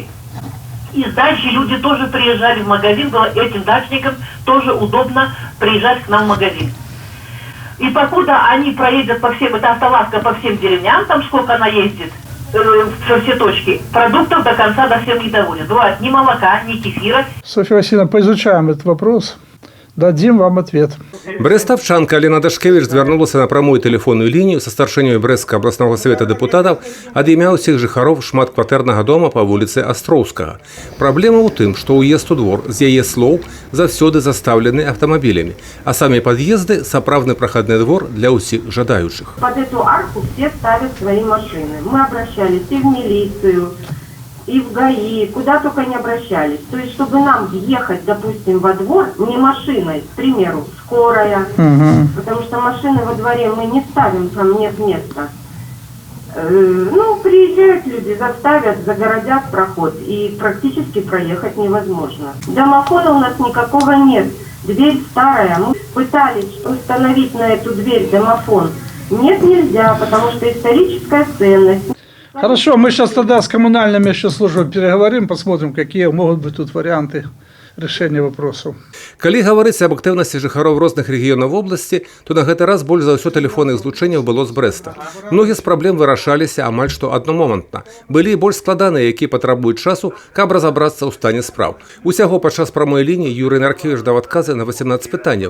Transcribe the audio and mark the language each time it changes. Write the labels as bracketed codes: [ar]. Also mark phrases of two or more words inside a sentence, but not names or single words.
[ru] Из дачи люди тоже приезжали в магазин, было этим дачникам тоже удобно приезжать к нам в магазин. И покуда они проедут по всем, эта автолавка по всем деревням, там сколько она ездит, со все точки, продуктов до конца до всем не доводит. Бывает ни молока, ни кефира. Софья Васильевна, поизучаем этот вопрос. Дадим вам ответ. [be] Брэстаўчанка Алена Дашкевіч звярнулася на прамую тэлефонную лінію са старшынёй Брэсцкага абласнога савета дэпутатаў ад імя ўсіх жыхароў шматкватэрнага дома па вуліцы Астроўскага. Праблема ў тым, што ўезд у двор, з яе слоў, заўсёды застаўлены аўтамабілямі, а самі пад'езды – сапраўдны прахадны двор для ўсіх жадаючых. [ru] Под эту арку все ставят свои машины. Мы обращались и в милицию, и в ГАИ, куда только не обращались. То есть, чтобы нам въехать, допустим, во двор не машиной, к примеру, скорая, потому что машины во дворе мы не ставим, там нет места. Приезжают люди, заставят, загородят проход, и практически проехать невозможно. Домофона у нас никакого нет. Дверь старая. Мы пытались установить на эту дверь домофон. Нет, нельзя, потому что историческая ценность. Хорошо, мы сейчас тогда с коммунальными еще службами переговорим, посмотрим, какие могут быть тут варианты решения вопросов. [be] Калі гаварыць аб актыўнасці жыхароў розных рэгіёнаў вобласці, то на гэты раз больш за ўсё тэлефонных злучэнняў было з Брэста. Многія з праблем вырашаліся амаль што аднамомантна. Былі і больш складаныя, якія патрабуюць часу, каб разабрацца ў стане спраў. Усяго падчас прамой лініі Юрый Наркевіч даў адказы на 18 пытанняў.